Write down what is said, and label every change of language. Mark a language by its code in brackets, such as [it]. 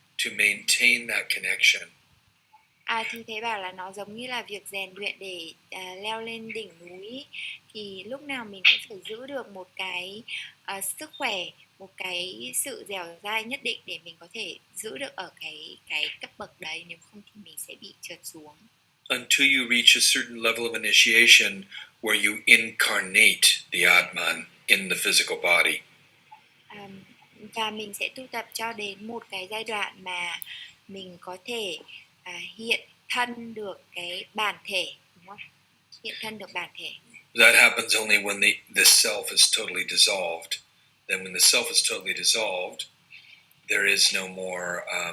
[en] To maintain that connection. [vi] Thì thầy bảo là nó giống như là việc rèn luyện để leo lên đỉnh núi, thì lúc nào mình cũng phải giữ được một cái sức khỏe, một cái sự dẻo dai nhất định để mình có thể giữ được ở cái cấp bậc đấy, nếu không thì mình sẽ bị trượt xuống. [en] Until you reach a certain level of initiation where you incarnate the Atman in the physical body. [vi] Và mình sẽ tu tập cho đến một cái giai đoạn mà mình có thể hiện thân được cái bản thể, đúng không? Hiện thân được bản thể. [en] That happens only when the self is totally dissolved. Then when the self is totally dissolved, there is no more.